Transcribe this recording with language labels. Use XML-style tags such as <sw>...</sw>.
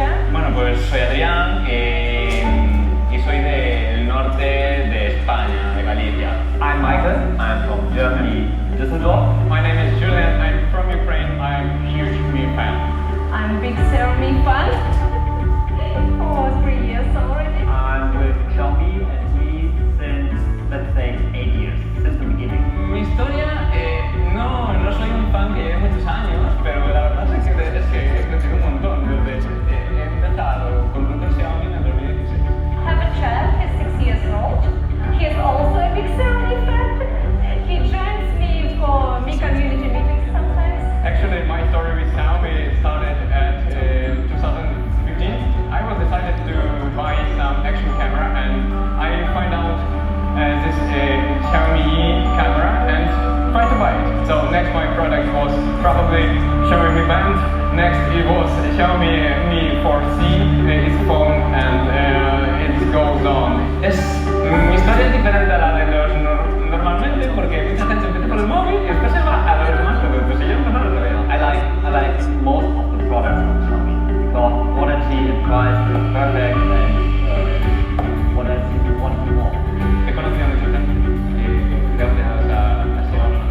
<es>Bueno, pues soy Adrián y soy del norte de España, de Galicia.</es> <en>I'm Michael, I'm from Germany, Düsseldorf. My name is Julian, I'm from Ukraine, I'm a huge Me fan. I'm a big Xiaomi fan. Oh, 3 years already. I'm with Xiaomi and we since, let's say, 8 years, since the beginning.</en> <es>Mi historia, no soy un fan que lleve muchos años, pero la verdad es que he crecido un montón desde he empezado con productos Xiaomi en el 2016.</es> <en>I have a child, he's 6 years old. He is also a big Xiaomi fan. He joins me for Mi community meetings sometimes. Actually, my story with Xiaomi started at 2015. I was decided to buy some action camera and I find out this Xiaomi camera and try to buy it. So next my product was probably Xiaomi Mi Band. Next it was Xiaomi Mi 4C, his phone, and it goes on.</en> <es>Mi historia es diferente a la de los normalmente porque mucha gente empieza por el móvil y después se va a los demás productos. Y yo empecé a ver.</es> <en>I like most of the products from Xiaomi because quality and price is perfect and what else do you want more?</en> <es>He conocido a mucha gente gracias a Xiaomi.</es>